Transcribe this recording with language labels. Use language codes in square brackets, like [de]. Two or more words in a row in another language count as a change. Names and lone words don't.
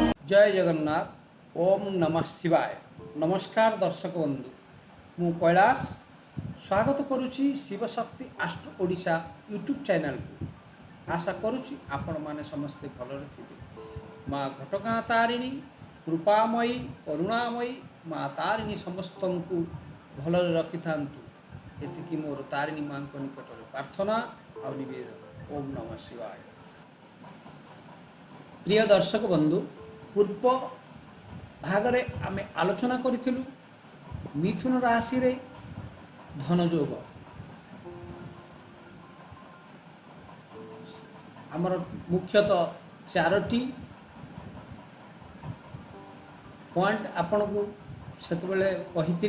[or] ଜୟ ଜଗନ୍ନାଥ ଓଁ ନମଃ ଶିବାୟ। ନମସ୍କାର ଦର୍ଶକ ବନ୍ଧୁ, ମୁଁ କୈଳାଶ ସ୍ୱାଗତ କରୁଛି ଶିବଶକ୍ତି ଆଷ୍ଟ୍ରୋ ଓଡ଼ିଶା ୟୁଟ୍ୟୁବ ଚ୍ୟାନେଲ କୁ। ଆଶା କରୁଛି ଆପଣ ମାନେ ସମସ୍ତେ ଭଲରେ ଥିବେ। ମା ଘଟଗାଁ ତାରିଣୀ କୃପାମୟୀ କରୁଣାମୟୀ ମା ତାରିଣୀ ସମସ୍ତଙ୍କୁ ଭଲରେ ରଖି ଥାନ୍ତୁ ଏତିକି ମୋର ତାରିଣୀ ମା କୁ ନିକଟରେ ପ୍ରାର୍ଥନା ଔର ନିବେଦନ। ଓଁ ନମଃ ଶିବାୟ। ପ୍ରିୟ ଦର୍ଶକ ବନ୍ଧୁ, ପୂର୍ବ ଭାଗରେ ଆମେ ଆଲୋଚନା କରିଥିଲୁ ମିଥୁନ ରାଶି ରେ ଧନ ଯୋଗ। ଆମର ମୁଖ୍ୟତଃ ଚାରୋଟି ପଏଣ୍ଟ ଆପଣ କୁ ସେତ ବେଳେ କହିଥିଲି।